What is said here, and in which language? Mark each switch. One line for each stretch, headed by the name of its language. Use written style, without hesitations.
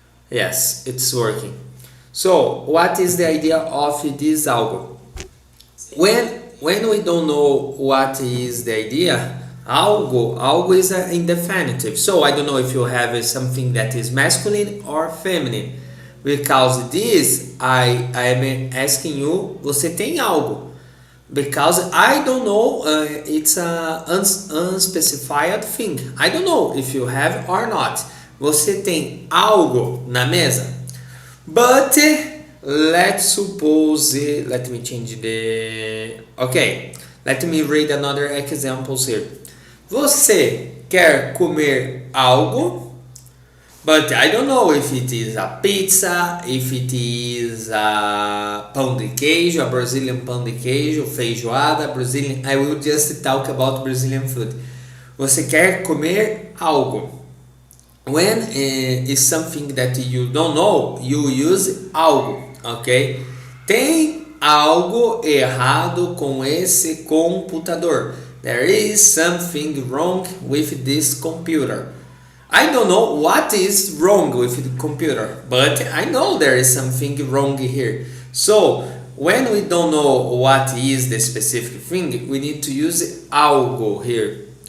English: Yes, it's working. So, what is the idea of this algo? When we don't know what is the idea, algo is an indefinitive. So, I don't know if you have something that is masculine or feminine. Because this, I am asking you,
Portuguese: você tem algo?
English: Because I don't know, it's an unspecified thing. I don't know if you have or not.
Portuguese: Você tem algo na mesa?
English: But let's suppose, let me change the... Okay, let me read another examples here.
Portuguese: Você quer comer algo?
English: But I don't know if it is a pizza, if it is a pão de queijo, a Brazilian pão de queijo, feijoada, Brazilian. I will just talk about Brazilian food.
Portuguese: Você quer comer algo.
English: When is something that you don't know, you use algo, ok?
Portuguese: Tem algo errado com esse computador.
English: There is something wrong with this computer. I don't know what is wrong with the computer, but I know there is something wrong here. So, when we don't know what is the specific thing, we need to use algo here.